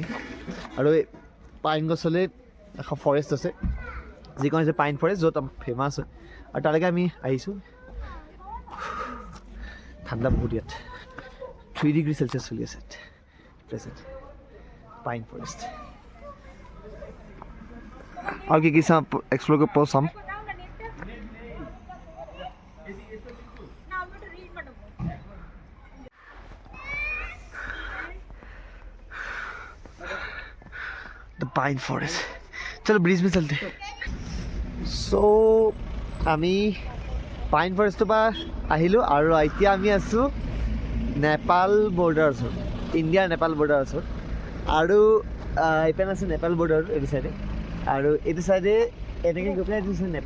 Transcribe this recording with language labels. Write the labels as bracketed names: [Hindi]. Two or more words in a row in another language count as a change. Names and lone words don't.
[Assamese] আৰু এই পাইন গছলৈ এখন ফৰেষ্ট আছে যিখন হৈছে [English] pine forest, [Assamese] য'ত ফেমাছ হয়। আৰু তালৈকে আমি আহিছোঁ। ঠাণ্ডা বহুত ইয়াত, 3 [English] degree Celsius [Assamese] চলি আছে [English] present pine forest. [Assamese] আৰু কি চাম এক্সপ্ল'ৰ কৰিব চাম। [English] The pine forest. [Hindi] चलो ब्रिज में चलते। [Assamese] सो আমি পাইন ফৰেষ্টৰ পৰা আহিলোঁ, আৰু এতিয়া আমি আছোঁ নেপাল বৰ্ডাৰ ওচৰত, ইণ্ডিয়া নেপাল বৰ্ডাৰ ওচৰত। আৰু এইপিনে আছে নেপাল বৰ্ডাৰ এইটো চাইডে, আৰু এইটো চাইডে এনেকৈ গৈ পেলাই এইটো হৈছে নেপাল।